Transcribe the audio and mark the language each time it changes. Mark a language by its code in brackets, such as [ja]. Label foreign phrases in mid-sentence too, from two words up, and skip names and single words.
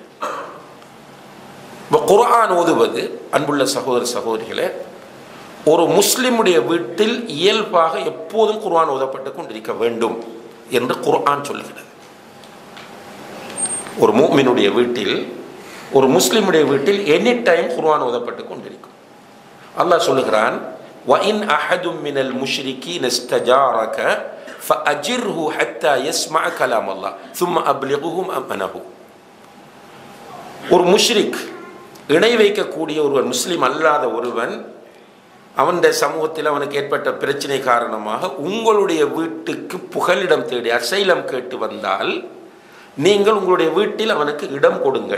[ta] இப்போ குர்ஆன் ஓதுவது, அன்புள்ள சகோதர சகோதரிகளே, ஒரு முஸ்லிமுடைய வீட்டில் இயல்பாக எப்போதும் குர்ஆன் ஓதப்பட்டு கொண்டிருக்க வேண்டும் என்று குர்ஆன் சொல்லுகிறது. ஒரு முஃமினுடைய வீட்டில் ஒரு முஸ்லிமுடைய வீட்டில் [en] any time [ta] குர்ஆன் ஓதப்பட்டு கொண்டிருக்கும். அல்லாஹ் சொல்லுகிறான், [ar] وَإِنْ أَحَدٌ مِّنَ الْمُشْرِكِينَ اسْتَجَارَكَ فَأَجِرْهُ حَتَّى يَسْمَعَ كَلَامَ اللَّهِ ثُمَّ أَبْلِغْهُ مَأْمَنَهُ. [ta] ஒரு முஷ்ரிக், இணை வைக்கக்கூடிய ஒருவன், முஸ்லிம் அல்லாத ஒருவன், அவனுடைய சமூகத்தில் அவனுக்கு ஏற்பட்ட பிரச்சனை காரணமாக உங்களுடைய வீட்டுக்கு புகலிடம் தேடி அசைலம் கேட்டு வந்தால் நீங்கள் உங்களுடைய வீட்டில் அவனுக்கு இடம் கொடுங்கள்.